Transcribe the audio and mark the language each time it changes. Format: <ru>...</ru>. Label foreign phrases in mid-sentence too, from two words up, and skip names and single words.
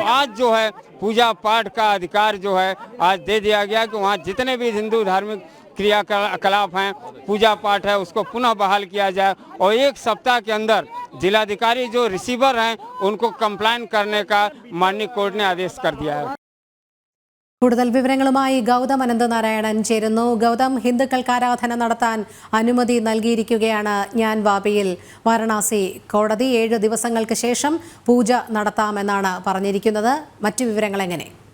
<hi>आज जो है पूजा पाठ का अधिकार जो है आज दे दिया गया कि वहाँ जितने भी हिंदू धार्मिक क्रियाकलाप हैं, पूजा पाठ है, उसको पुनः बहाल किया जाए और 1 सप्ताह के अंदर जिलाधिकारी जो रिसीवर हैं उनको कंप्लाइन करने का माननीय कोर्ट ने आदेश कर दिया है।</hi> <ml>കൂടുതൽ വിവരങ്ങളുമായി ഗൗതം അനന്തനാരായണൻ ചേരുന്നു. ഗൗതം, ഹിന്ദുക്കൾക്ക് ആരാധന നടത്താൻ അനുമതി നൽകിയിരിക്കുകയാണ് ജ്ഞാൻവാപിയിൽ വാരണാസി കോടതി. 7 ദിവസങ്ങൾക്ക് ശേഷം പൂജ നടത്താമെന്നാണ് പറഞ്ഞിരിക്കുന്നത്. മറ്റു വിവരങ്ങൾ എങ്ങനെ?</ml>